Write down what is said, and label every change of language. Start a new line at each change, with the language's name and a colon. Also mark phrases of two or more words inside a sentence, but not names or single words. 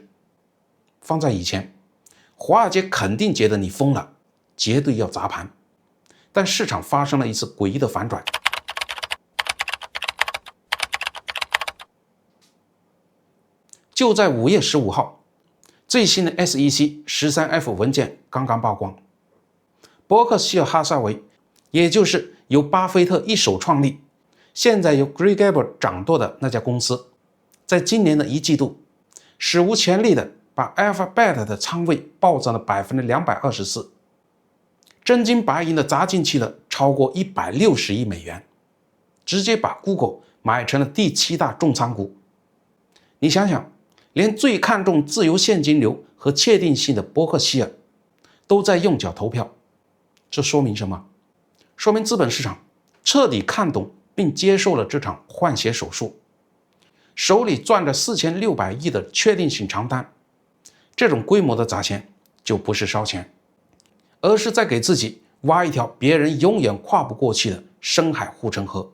Chinese: 放在以前，華爾街肯定覺得你瘋了，絕對要砸盤。但市場發生了一次詭異的反轉。就在5月15號，最新的 SEC 13F 文件剛剛曝光，伯克希尔哈撒韦，也就是由巴菲特一手創立，現在由 Greg Abel 掌舵的那家公司，在今年的一季度，史無前例的把 Alphabet 的倉位暴漲了 224%， 真金白銀的砸進去了超過160億美元，直接把 Google 買成了第7大重倉股。你想想，連最看重自由現金流和確定性的伯克希爾都在用腳投票，這說明什麼？說明資本市場徹底看懂並接受了這場換血手術，手裡攥着4600億的確定性長單，這種規模的砸錢就不是燒錢，而是在給自己挖一條別人永遠跨不過去的深海護城河。